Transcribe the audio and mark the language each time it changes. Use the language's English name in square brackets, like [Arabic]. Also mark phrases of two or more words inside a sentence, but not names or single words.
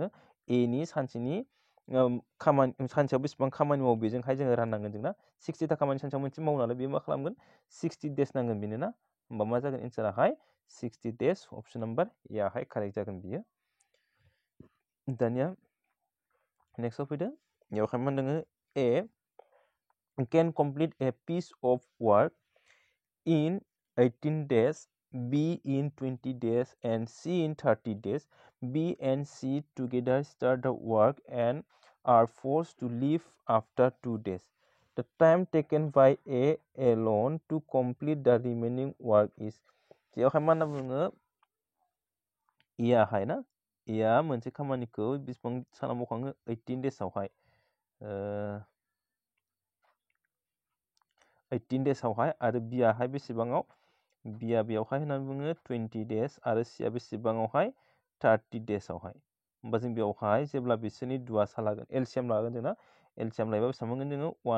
[Bodo] एनि सानसेनि सानसेयाव बेसेबां खामानि मावो बेजोंहाय जोङो राननांगोन जोंना 60टा खामानि सानसेयाव मोनसे मावो नालाय बेयो मा खालामगोन 60 डेज नांगोन बेनो ना होमबा मा जागोन एन्साराहाय 60 [English] days option number [Bodo] एयाहाय कारेक्ट जागोन बियो दानिया नेक्स्टआव फैदो बेयावहाय मा होनदों [English] ए can complete a piece of work in 18 days, B in 20 days, and C in 30 days. B and C together start the work and are forced to leave after 2 days. The time taken by A alone to complete the remaining work is. [Bodo] बेयावहाय मा होनना बुङो इयाहाय ना इया मोनसे खामानिखौ बेसेबां सानाव मावखाङो 18 डेजआवहाय 18 डेजआवहाय आरो बियाहाय बेसेबाङाव बिया बेयावहाय होननानै बुङो 20 डेज आरो सिया बेसेबाङावहाय 30 डेजआवहाय होमबा जों बेयावहाय जेब्ला बिसोरनि दुवासा लागोन एलसिएम लागोन जोंना एलसिएम लायोबा बेसेबां मोनगोन जोङो